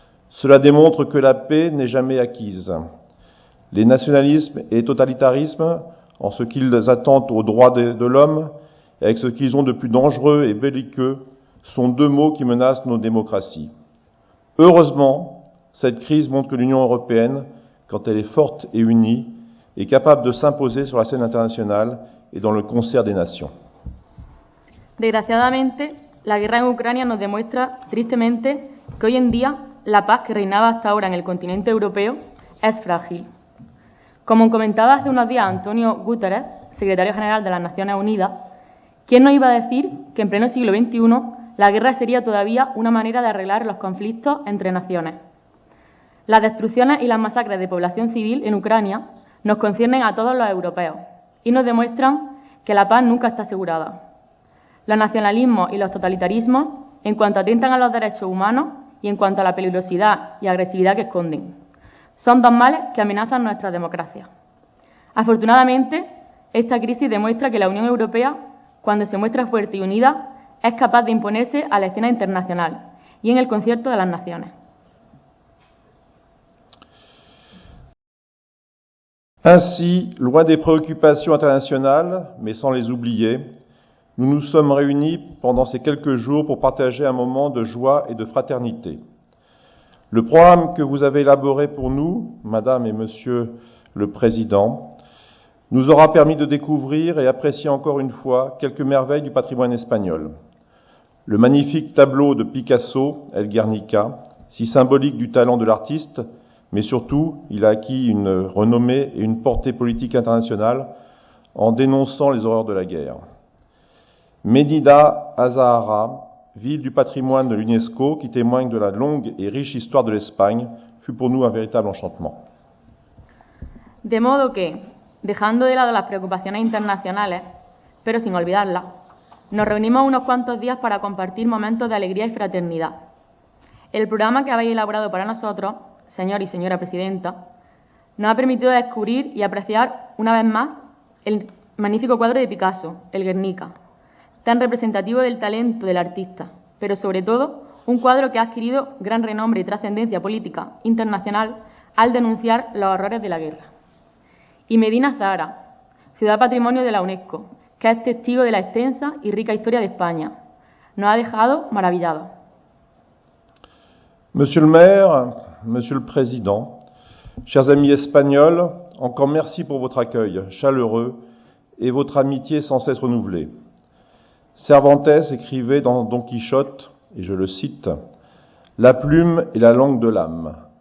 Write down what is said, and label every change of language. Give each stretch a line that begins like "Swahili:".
French: Cela démontre que la paix n'est jamais acquise. Les nationalismes et totalitarismes, en ce qu'ils attentent aux droits de l'homme, et avec ce qu'ils ont de plus dangereux et belliqueux, sont 2 maux qui menacent nos démocraties. Heureusement, cette crise montre que l'Union européenne, quand elle est forte et unie, est capable de s'imposer sur la scène internationale et dans le concert des nations.
Spanish: Desgraciadamente, la guerra en Ucrania nos demuestra tristemente que hoy en día la paz que reinaba hasta ahora en el continente europeo es frágil. Como comentaba hace unos días Antonio Guterres, secretario general de las Naciones Unidas, ¿quién nos iba a decir que en pleno siglo XXI la guerra sería todavía una manera de arreglar los conflictos entre naciones? Las destrucciones y las masacres de población civil en Ucrania nos conciernen a todos los europeos y nos demuestran que la paz nunca está asegurada. Los nacionalismos y los totalitarismos, en cuanto atentan a los derechos humanos y en cuanto a la peligrosidad y agresividad que esconden. Son dos males que amenazan nuestra democracia. Afortunadamente, esta crisis demuestra que la Unión Europea, cuando se muestra fuerte y unida, es capaz de imponerse a la escena internacional y en el concierto de las naciones.
French: Ainsi, loin des préoccupations internationales, mais sans les oublier, nous nous sommes réunis pendant ces quelques jours pour partager un moment de joie et de fraternité. Le programme que vous avez élaboré pour nous, Madame et Monsieur le Président, nous aura permis de découvrir et apprécier encore une fois quelques merveilles du patrimoine espagnol. Le magnifique tableau de Picasso, El Guernica, si symbolique du talent de l'artiste, mais surtout, il a acquis une renommée et une portée politique internationale en dénonçant les horreurs de la guerre. Medina Azahara, ville du patrimoine de l'UNESCO qui témoigne de la longue et riche histoire de l'Espagne, fut pour nous un véritable enchantement.
Spanish: De modo que, dejando de lado las preocupaciones internacionales, pero sin olvidarlas, nos reunimos unos cuantos días para compartir momentos de alegría y fraternidad. El programa que habéis elaborado para nosotros, señor y señora presidenta, nos ha permitido descubrir y apreciar una vez más el magnífico cuadro de Picasso, El Guernica, tan representativo del talento del artista, pero sobre todo un cuadro que ha adquirido gran renombre y trascendencia política internacional al denunciar los horrores de la guerra. Y Medina Zahara, ciudad patrimonio de la UNESCO, que es testigo de la extensa y rica historia de España, nos ha dejado maravillados.
French: Monsieur le maire, Monsieur le Président, chers amis espagnols, encore merci pour votre accueil chaleureux et votre amitié sans cesse renouvelée. Cervantes écrivait dans Don Quichotte, et je le cite, « La plume est la langue de l'âme.